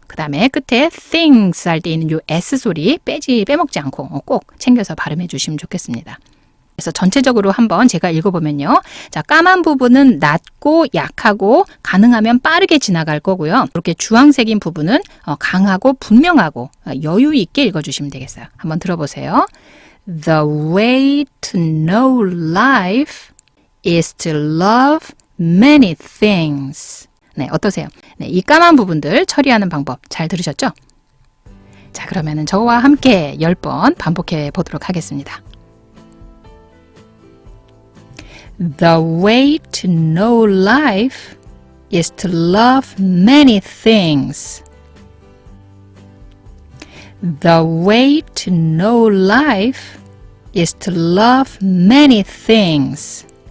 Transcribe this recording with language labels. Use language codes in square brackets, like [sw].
[ko] 그 다음에 끝에 things 할 때 있는 요 S 소리 빼먹지 않고 꼭 챙겨서 발음해 주시면 좋겠습니다. 그래서 전체적으로 한번 제가 읽어보면요. 자, 까만 부분은 낮고 약하고 가능하면 빠르게 지나갈 거고요. 이렇게 주황색인 부분은 강하고 분명하고 여유 있게 읽어주시면 되겠어요. 한번 들어보세요. [en] The way to know life is to love many things. [ko] 네, 어떠세요? 네, 이 까만 부분들 처리하는 방법 잘 들으셨죠? 자, 그러면은 저와 함께 10번 반복해 보도록 하겠습니다. [en] The way to know life is to love many things. The way to know life is to love many things.